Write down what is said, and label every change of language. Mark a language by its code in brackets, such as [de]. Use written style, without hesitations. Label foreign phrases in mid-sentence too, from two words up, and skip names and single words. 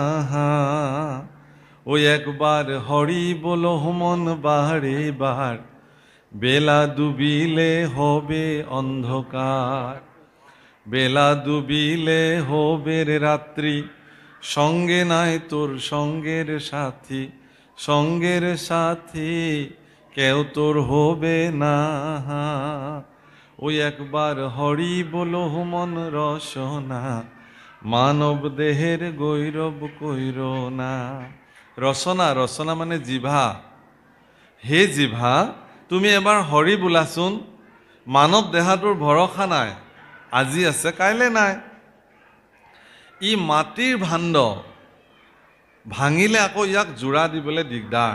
[bn] ওই একবার হরি বলো মন বারে বার, বেলা ডুবিলে হবে অন্ধকার, বেলা ডুবিলে হবে রাত্রি, সঙ্গে নাই তোর সঙ্গের সাথী, সঙ্গের সাথী কেউ তোর হবে না। ওই একবার হরি বলো মন রসনা, মানব দেহের গৈরব কৈরনা। [as] রচনা, রচনা মানে জিভা। হে জিভা, তুমি এবাৰ হৰি বোলাচোন। মানৱ দেহাটোৰ ভৰসা নাই, আজি আছে কাইলৈ নাই। ই মাটিৰ ভাণ্ড, ভাঙিলে আকৌ ইয়াক জোৰা দিবলৈ দিগদাৰ।